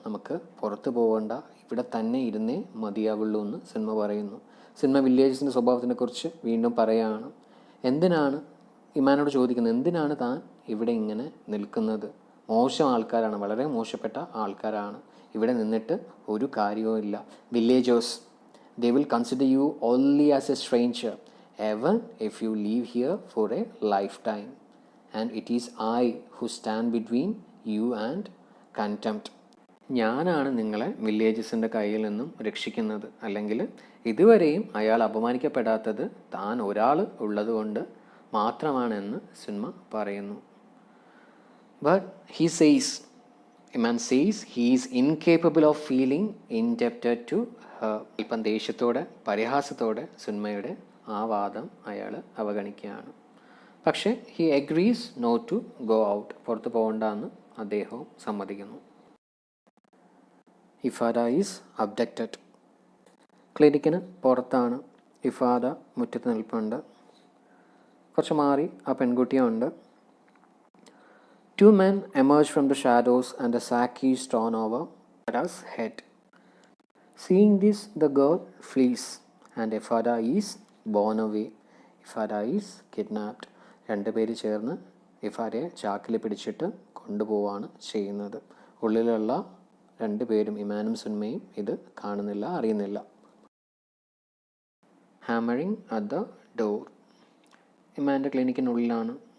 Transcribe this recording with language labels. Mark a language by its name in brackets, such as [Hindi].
[Malayalam] നമുക്ക് പുറത്ത് പോകണ്ട, ഇവിടെ തന്നെ ഇരുന്നേ മതിയാവുള്ളൂ എന്ന് സിനിമ പറയുന്നു. സിനിമ വില്ലേജസിൻ്റെ സ്വഭാവത്തിനെക്കുറിച്ച് വീണ്ടും പറയുകയാണ്. എന്തിനാണ് ഇമാനോട് ചോദിക്കുന്നത്, എന്തിനാണ് താൻ ഇവിടെ ഇങ്ങനെ നിൽക്കുന്നത്? മോശം ആൾക്കാരാണ്, വളരെ മോശപ്പെട്ട ആൾക്കാരാണ്. ഇവിടെ നിന്നിട്ട് ഒരു കാര്യവും ഇല്ല. [English] Villagers, they will consider you only as a stranger even if you live here for a lifetime, and it is I who stand between you and contempt. [Malayalam] ഞാനാണ് നിങ്ങളെ വില്ലേജസിൻ്റെ കയ്യിൽ നിന്നും രക്ഷിക്കുന്നത്. അല്ലെങ്കിൽ ഇതുവരെയും അയാൾ അപമാനിക്കപ്പെടാത്തത് താൻ ഒരാൾ ഉള്ളത് കൊണ്ട് മാത്രമാണെന്ന് സുന്മ പറയുന്നു. [English] But he says, Iman says he is incapable of feeling indebted to her. [Malayalam] ഇപ്പം ദേഷ്യത്തോടെ പരിഹാസത്തോടെ സുന്മയുടെ ആ വാദം അയാൾ അവഗണിക്കുകയാണ്. [English] പക്ഷേ he agrees not to go out. [Malayalam] പുറത്ത് പോകണ്ടെന്ന് അദ്ദേഹവും സമ്മതിക്കുന്നു. ഇഫാദ [English] Is abducted. [Malayalam] ക്ലിനിക്കിന് പുറത്താണ്. ഇഫാദ മുറ്റത്ത് നിൽപ്പുണ്ട്. കുറച്ച് മാറി ആ പെൺകുട്ടിയുണ്ട്. [English] Two men emerge from the shadows and a sack is thrown over Ifada's head. Seeing this, the girl flees and Ephrata is borne away. Ephrata is kidnapped. [Malayalam] രണ്ടുപേര് ചേർന്ന് ഇഫാരയെ ചാക്കിൽ പിടിച്ചിട്ട് കൊണ്ടുപോവാണ് ചെയ്യുന്നത്. ഉള്ളിലുള്ള രണ്ടുപേരും ഇമാനും സുന്മയും ഇത് കാണുന്നില്ല, അറിയുന്നില്ല. [English] Hammering at the door. [Malayalam] ഇമാൻ്റെ ക്ലിനിക്കിനുള്ളിലാണ്.